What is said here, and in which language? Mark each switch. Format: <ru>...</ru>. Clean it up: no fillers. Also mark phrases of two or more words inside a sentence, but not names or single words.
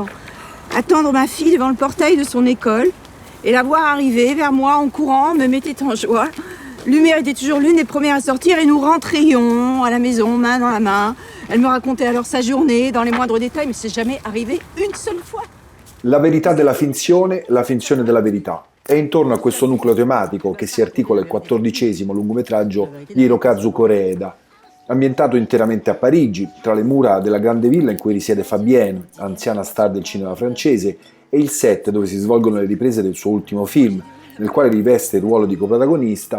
<fr>Attendre ma fille devant le portail de son école et la voir arriver vers moi en courant me mettait en joie. Lumière était toujours l'une des premières à sortir et nous rentrions à la maison, main dans la main. Elle me racontait alors sa journée dans les moindres détails, mais c'est jamais arrivé une seule fois.</fr> <it>La verità della finzione, la finzione della verità. È intorno a questo nucleo tematico che si articola il 14° lungometraggio di Hirokazu Koreeda, ambientato interamente a Parigi, tra le mura della grande villa in cui risiede Fabienne, anziana star del cinema francese, e il set dove si svolgono le riprese del suo ultimo film, nel quale riveste il ruolo di coprotagonista.</it>